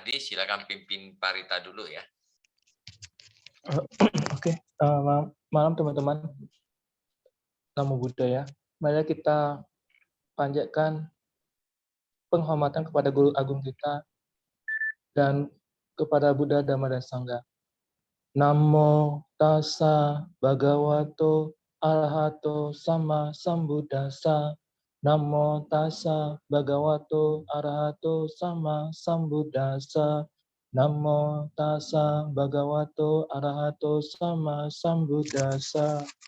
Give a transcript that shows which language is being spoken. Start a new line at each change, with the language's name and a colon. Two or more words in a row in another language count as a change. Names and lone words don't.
Indonesian: Adi, silakan pimpin Parita dulu ya. Oke, malam teman-teman.
Pali: Namo Buddhaya.
Indonesian: Mari kita panjatkan penghormatan kepada Guru Agung kita dan kepada Buddha, Dhamma, dan Sangha.
Pali: Namo tassa bhagavato arahato sama sambuddhassa. Namo tassa bhagavato arahato sama sambuddhassa. Namo tassa bhagavato arahato sama sambuddhassa.